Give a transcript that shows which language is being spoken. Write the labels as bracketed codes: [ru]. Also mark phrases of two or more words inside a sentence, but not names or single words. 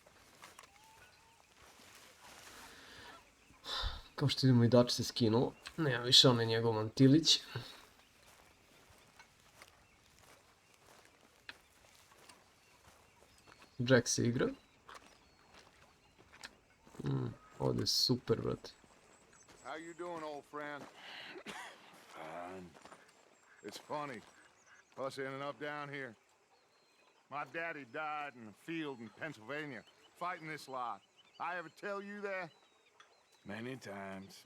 [hr] Kao što vidimo i Dač se skinuo, nema više onaj njegov mantilić. Jack se igra. Ovdje je super, brate. [en] How you doing, old friend? Fine. It's funny, us ending up down here. My daddy died in a field in Pennsylvania, fighting this lot. I ever tell you that? Many times.